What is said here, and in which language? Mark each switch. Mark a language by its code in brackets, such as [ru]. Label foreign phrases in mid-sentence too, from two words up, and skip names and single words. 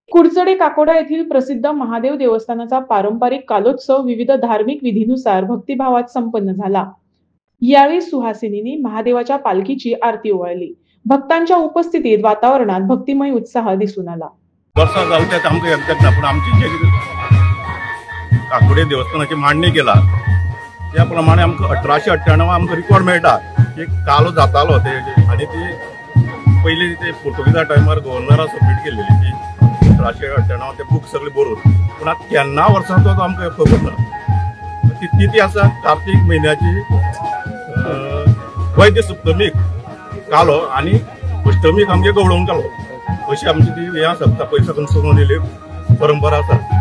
[mr] कुडचडे काकोडा येथील प्रसिद्ध महादेव देवस्थानाचा पारंपरिक कालोत्सव विविध धार्मिक विधीनुसार भक्तिभावात संपन्न झाला। यावेळी सुहासिनींनी महादेवाच्या पालखीची आरती ओवाळली। भक्तांच्या उपस्थितीत वातावरणात भक्तिमय उत्साह दिसून आला। [kok] काकोडे देवस्थानाची मांडणी केला त्याप्रमाणे आमकां 1898 आमकां रिकॉर्ड मेळटा की कालो जातालो ते आनी ती पयलीं ते पुर्तुगीजा टायमार गव्हर्नरान सबमीट केल्लेली ती 1898 ते बूक सगळे बरोवन पूण आतां केन्ना वर्सां तो आमकां खबर ना। ती तिथी आसा कार्तीक म्हयन्याची वैद्य सप्तमीक कालो आनी अष्टमीक आमगे गवळण कालो अशी आमची ती हें आसा पयस साकून चलून येयल्ली परंपरा आसा।